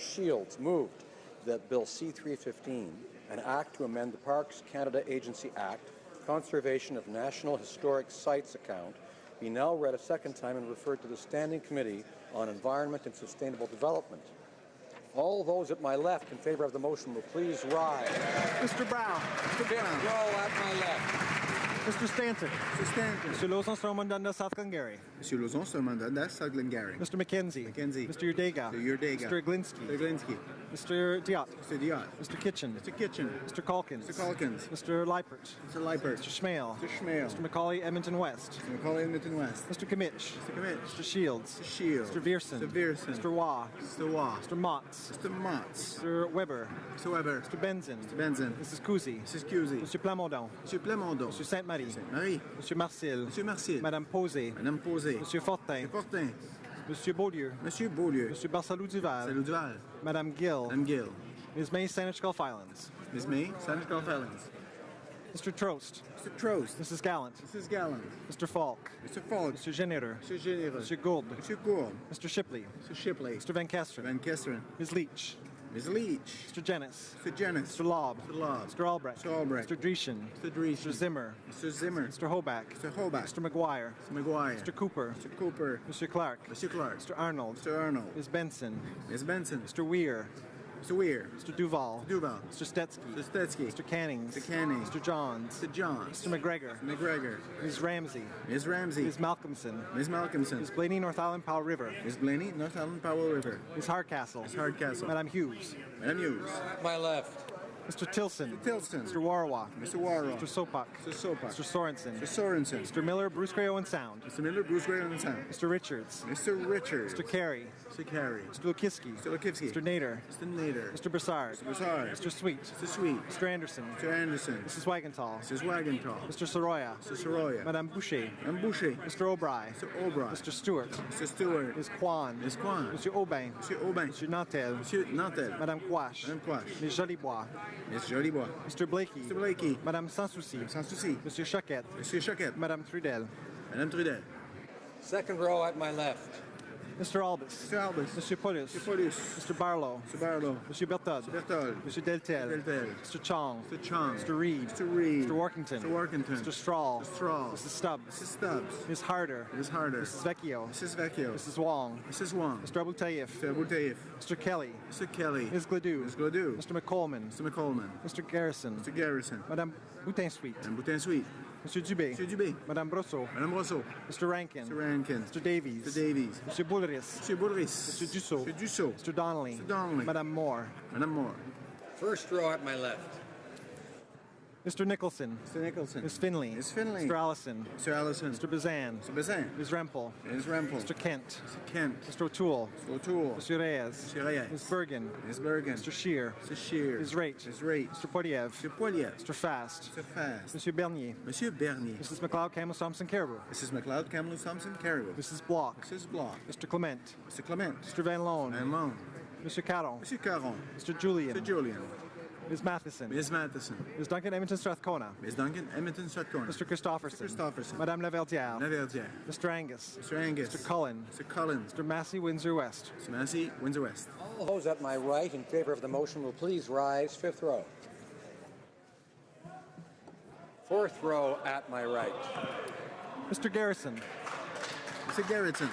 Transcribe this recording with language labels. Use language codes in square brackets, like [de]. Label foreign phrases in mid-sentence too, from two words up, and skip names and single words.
[en] Shields, moved that Bill C-315, an act to amend the Parks Canada Agency Act, Conservation of National Historic Sites account, be now read a second time and referred to the Standing Committee on Environment and Sustainable Development. All those at my left in favor of the motion will please rise. Mr. Brown. Roll at my left. Mr. Stanton. Mr. [fr] Lauzon, sur un mandat de [en] South Glengarry. Mr. McKenzie. Mr. Udega. Mr. Iglinski. Mr. Diot. Mr. Kitchen. Mr. Calkins. Mr. Leipert. Mr. Schmale. Mr. Macaulay, Edmonton West. Mr. Kimmich. Mr. Shields. Mr. Vierson. Mr. Waugh. Mr. Motz. Mr. Weber. Mr. Benzin. Mrs. Cousy. Mr. Plamondon. Mr. Saint-Marie. Sainte-Marie. Sainte-Marie. [fr] Monsieur Marcil. Monsieur Marcil. Madame Posé. Madame Posé. Monsieur Fortin. Fortin. Monsieur Beaulieu. Monsieur Beaulieu. Monsieur Barsalou-Duval. Salut Duval. Madame Gill. Madame Gill. [en] Ms. May, Saanich Gulf Islands. Ms. May, Saanich Gulf Islands. Mr. Trost. Mr. Trost. Mrs. Gallant. Mrs. Gallant. Mr. Falk. Mr. Falk. Mr. Generer. Mr. Generer. [fr] Monsieur Gould. Monsieur Gould. [en] Mr. Shipley. Mr. Shipley. Mr. Van Kesteren. Van Kesteren. Ms. Leach. Ms. Leach. Mr. Jennis. Mr. Jennis. Mr. Lobb. Mr. Lobb. Mr. Albrecht. Mr. Albrecht. Mr. Dreeshen. Mr. Dreeshen. Mr. Zimmer. Mr. Zimmer. Mr. Hoback. Mr. Hoback. Mr. McGuire. Mr. McGuire. Mr. Cooper. Mr. Cooper. Mr. Clark. Mr. Clark. Mr. Arnold. Mr. Arnold. Ms. Benson. Ms. Benson. Mr. Weir. Mr. Weir. Mr. Duval. Mr. Duval. Mr. Stetsky. Mr. Stetsky. Mr. Cannings. Mr. Cannings. Mr. Johns. Mr. Johns. Mr. McGregor. Mr. McGregor. Ms. Ramsey. Ms. Ramsey. Ms. Malcolmson. Ms. Malcolmson. Ms. Blaney, North Island Powell River. Ms. Blaney, North Island Powell River. Ms. Hardcastle. Ms. Hardcastle. [fr] Madame Hughes. Madame Hughes. [en] My left. Mr. Tilson. Mr. Tilson. Mr. Warwa. Mr. Warwa. Mr. Sopak. Mr. Sopak. Mr. Sorensen. Mr. Sorensen. Mr. Miller, Bruce Gray Owen Sound. Mr. Miller, Bruce Gray on the sound. Mr. Richards. Mr. Richards. Mr. Carey. Mr. Carey. Mr. Lukivsky. Mr. Lukivsky. Mr. Nader. Mr. Nader. Mr. Broussard. Mr. Broussard. Mr. Sweet. Mr. Sweet. Mr. Anderson. Mr. Anderson. Mrs. Wagenthal. Mrs. Wagenthal. Mr. Soroya. Mr. Soroya. [fr] Madame Boucher. Madame Boucher. [en] Mr. O'Brien. Mr. O'Brien. Mr. Stewart. Mr. Stewart. Ms. Kwan. Ms. Kwan. [fr] Monsieur Aubin. Monsieur Aubin. Monsieur Nantel. Monsieur Nantel. Madame Quash. Madame Quash. [en] Ms. Jolibois. Ms. Jolibois. Mr. Blakey. Mr. Blakey. [fr] Madame Sans Souci. Sans souci. Monsieur Choquette. Monsieur Choquette. Madame Trudel. Madame Trudel. [en] Second row at my left. Mr. Albus. Mr. Albus. [fr] Monsieur Paulus. [en] Mr. Paulus. Mr. Barlow. Mr. Barlow. [fr] Monsieur Berthold. [en] Mr. Berthold. [fr] Monsieur Deltel. Deltel. [en] Mr. Chong. Mr. Chong. Mr. Reed. Mr. Reed. Mr. Workington. Mr. Workington. Mr. Strahl. Mr. Strahl. Mrs. Stubbs. Mrs. Stubbs. Ms. Harder. Ms. Harder. Mrs. Vecchio. Mrs. Vecchio. Mrs. Wong. Mrs. Wong. Mr. Abu Tayyif. Mr. Abu Tayyif. Mr. Kelly. Mr. Kelly. Ms. Gladue. Ms. Gladue. Mr. McColeman. Mr. McColeman. Mr. Garrison. Mr. Garrison. [fr] Madame Boutin-Sweet. Madame Boutin-Sweet. Monsieur Dubé. Monsieur Dubé. Madame Brosseau. Madame Rousseau. [en] Mr. Rankin. Mr. Rankin. Mr. Davies. Mr. Davies. [fr] Monsieur Boulris. Monsieur Boulris. Monsieur Dussault. Monsieur Dussault. [en] Mr. Donnelly. Mr. Donnelly. [fr] Madame Moore. Madame Moore. [en] First row at my left. Mr. Nicholson. Mr. Nicholson. Ms. Finley. Ms. Finley. Mr. Allison. Mr. Allison. Mr. Bazan. Mr. Bazin. Ms. Rempel. Ms. Rempel. Mr. Kent. Mr. Kent. Mr. O'Toole. Mr. O'Toole. [fr] Monsieur Reyes. [en] Mr. Reyes. Ms. Bergen. Ms. Bergen. Mr. Shear. Mr. Shear. Ms. Raitt. Ms. Raitt. Mr. Poiliev. Mr. Poiliev. Mr. Fast. Mr. Fast. [fr] Monsieur Bernier. Monsieur Bernier. [en] Mrs. McLeod, Camus, Thompson, Caribou. Mrs. McLeod, Kamloops, Thompson, Caribou. Mrs. Block. Mrs. Block. Mr. Clement. Mr. Clement. Mr. Van Loan. Van Loan. [fr] Monsieur Caron. Monsieur Caron. [en] Mr. Julian. Mr. Julian. Ms. Matheson. Ms. Matheson. Ms. Duncan, Edmonton, Strathcona. Ms. Duncan, Edmonton, Strathcona. Mr. Christopherson. Mr. Christopherson. [fr] Madame Laverdière. Laverdière. [en] Mr. Angus. Mr. Angus. Mr. Cullen. Mr. Cullen. Mr. Massey, Windsor West. Mr. Massey, Windsor West. All those at my right in favor of the motion will please rise. Fifth row. Fourth row at my right. Mr. Garrison. Mr. Garrison.